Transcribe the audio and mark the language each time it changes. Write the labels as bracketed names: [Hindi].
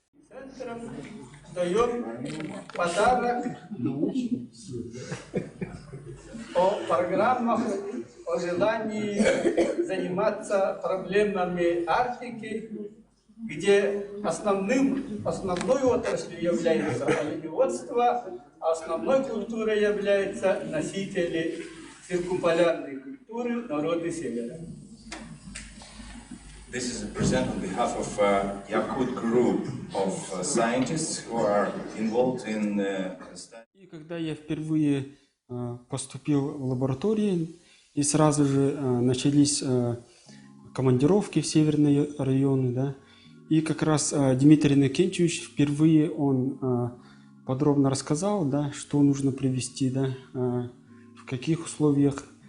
[Russian] Центром даем подарок о программах, о желании заниматься проблемами Арктики, где основной отраслью является оленеводство, а основной культурой являются носители циркумполярной культуры народы Севера. [English] This is a present on behalf of Yakut group of scientists who are involved in study. [Russian] И когда я впервые поступил в лабораторию, и сразу же начались командировки в северные районы, да, и как раз Дмитрий Иннокентьевич впервые он подробно рассказал, да, что нужно привезти, да, в каких условиях